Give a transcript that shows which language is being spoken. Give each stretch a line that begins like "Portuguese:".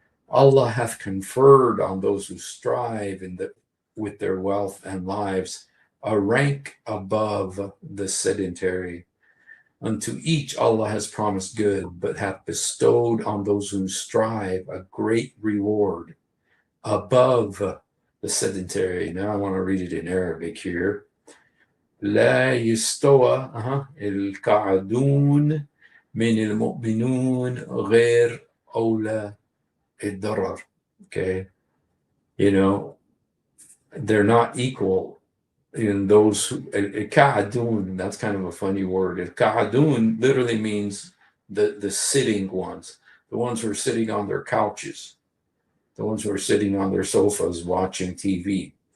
English: Allah hath conferred on those who strive with their wealth and lives a rank above the sedentary. Unto each Allah has promised good, but hath bestowed on those who strive a great reward above the sedentary. Now I want to read it in Arabic here.
Arabic: لا يستوى القاعدون من المؤمنون غير أولى الضرر.
English: Okay, you know, they're not equal in those who Ka'adun, that's kind of a funny word. Ka'adun literally means the sitting ones, the ones who are sitting on their couches, the ones who are sitting on their sofas watching TV.